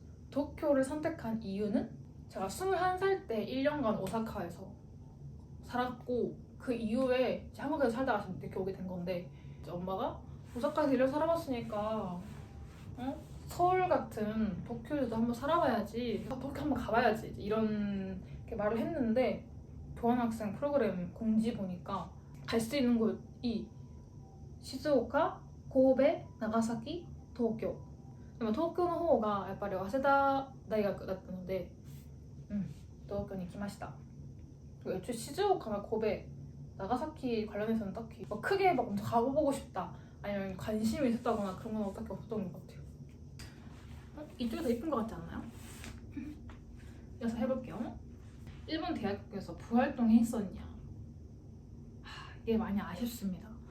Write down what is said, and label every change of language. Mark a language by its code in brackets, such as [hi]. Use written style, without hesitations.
[ko] 도쿄를 선택한 이유는 제가 21살 때 1년간 오사카에서 살았고 그 이후에 한국에서 살다가 이렇게 오게 된 건데, 이제 엄마가 오사카에서 1년 살아봤으니까 서울 같은 도쿄에도 한번 살아봐야지, 도쿄 한번 가봐야지 이런 말을 했는데 교환학생 프로그램 공지 보니까 갈 수 있는 곳이 시즈오카, 고베, 나가사키, 도쿄. [ja] でも東京の方がやっぱり早稲田大学だったので、東京に来ました。 [ko] 애초에 시즈오카나 고베, 나가사키 관련해서는 딱히 크게 막 엄청 가보고 싶다 아니면 관심이 있었다거나 그런 건 딱히 없었던 것 같아요. 이쪽이 더 예쁜 것 같지 않나요? 그래서 해볼게요. 일본 대학교에서 부활동 했었냐? 이게 많이 아쉽습니다.